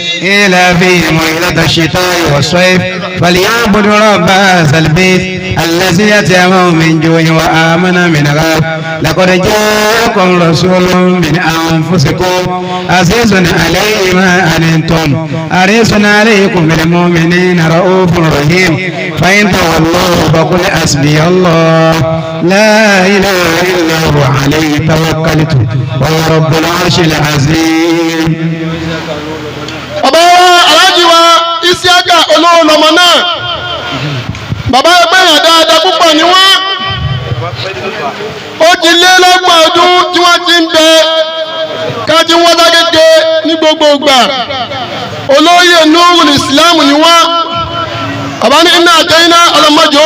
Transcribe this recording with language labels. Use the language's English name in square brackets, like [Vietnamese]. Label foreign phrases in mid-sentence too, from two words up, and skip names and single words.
[Arabic] إلى فيهم ليلة الشتاء والصيف فليعبدوا رب هذا البيت الذي يطعمهم من جوع وآمن من خوف لقد جاءكم رسول من أنفسكم عزيز عليه ما أنتم حريص عليكم بالمؤمنين رؤوف رحيم فإن تولوا فقل حسبي الله لا إله إلا هو عليه توكلت وهو رب العرش العظيم. [Yoruba] bàbá aláàjì wa Isiaka olówó lọmọ náà bàbá ẹgbẹ́ yàn dáadáa púpọ̀ ni wọ́n ó ti lé lọ́gbọ̀n ọdún tí wọ́n ti ń bẹ kájí wọ́n dágége ní gbogbo ìgbà olóyè Nurul Islam ni wọ́n bàbá ní iná àtẹ́yìnà ọlọ́mọdé ó